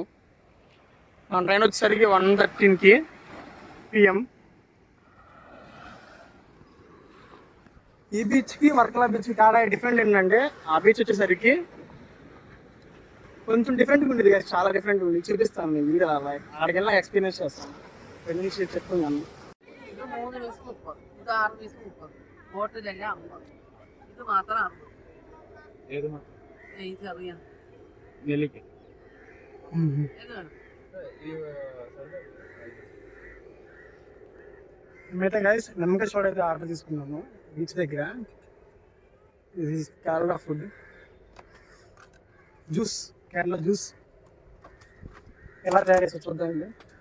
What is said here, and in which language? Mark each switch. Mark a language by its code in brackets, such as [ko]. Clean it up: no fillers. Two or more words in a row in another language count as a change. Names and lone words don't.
[te] మన ట్రైన్ వచ్చేసరికి 1:13 PM. ఈ బీచ్కి వర్కలా బీచ్కి తేడా డిఫరెంట్ ఏంటంటే, ఆ బీచ్ వచ్చేసరికి కొంచెం డిఫరెంట్గా ఉండేది కదా, చాలా డిఫరెంట్ ఉంది. చూపిస్తాను నేను వీడియో ఆడికి వెళ్ళి ఎక్స్పీరియన్స్ చేస్తాను. నుంచి చెప్తున్నాను. [ml] ഇത് 3 പീസ് 30, ഇത് 6 പീസ് 30, ബോട്ടിലല്ല 50. ഇത് മാത്രം 60. എനിക്കറിയാം. ഇത് വേണം. [te] మేమైతే గైస్ నిమ్మకాయ సోడా అయితే ఆర్డర్ తీసుకున్నాము బీచ్ దగ్గర. ఇది కేరళ ఫుడ్, జ్యూస్, కేరళ జ్యూస్ ఎలా తయారు చేసి చూద్దామండి.